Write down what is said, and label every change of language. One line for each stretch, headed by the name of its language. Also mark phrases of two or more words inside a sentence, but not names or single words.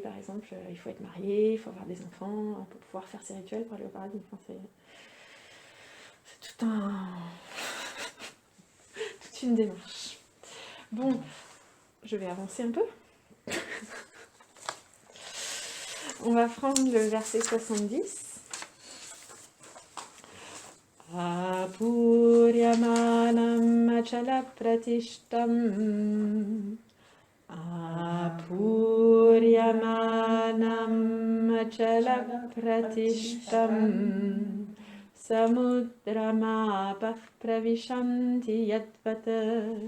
French: Par exemple, il faut être marié, il faut avoir des enfants pour pouvoir faire ses rituels pour aller au paradis. Enfin, c'est toute une démarche. Bon, je vais avancer un peu. On va prendre le verset 70.
Sanskrit: Apuryamanam achala pratishtam Apuryamanam achala pratishtam Samudramapah pravishanti yadvata